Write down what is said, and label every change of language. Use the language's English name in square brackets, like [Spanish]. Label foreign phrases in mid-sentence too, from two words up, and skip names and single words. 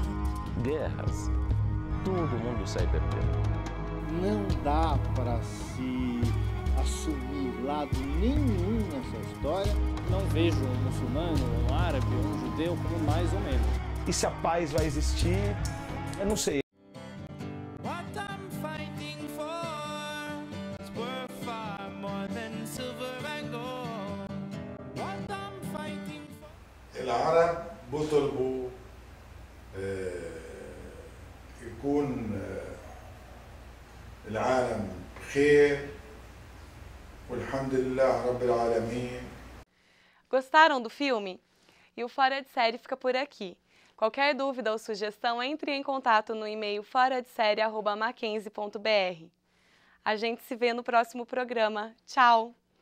[Portuguese] Guerras, todo mundo sai perdendo. Não dá para se assumir lado nenhum nessa história. Não vejo um muçulmano, um árabe, um judeu como mais ou menos. E se a paz vai existir, eu não sei. [Arabic] العرب بيطلبوا يكون العالم بخير والحمد لله رب العالمين. [Portuguese] Gostaram do filme? E o Fora de Série fica por aqui. Qualquer dúvida ou sugestão, entre em contato no e-mail foradeserie@mackenzie.br. A gente se vê no próximo programa. Tchau!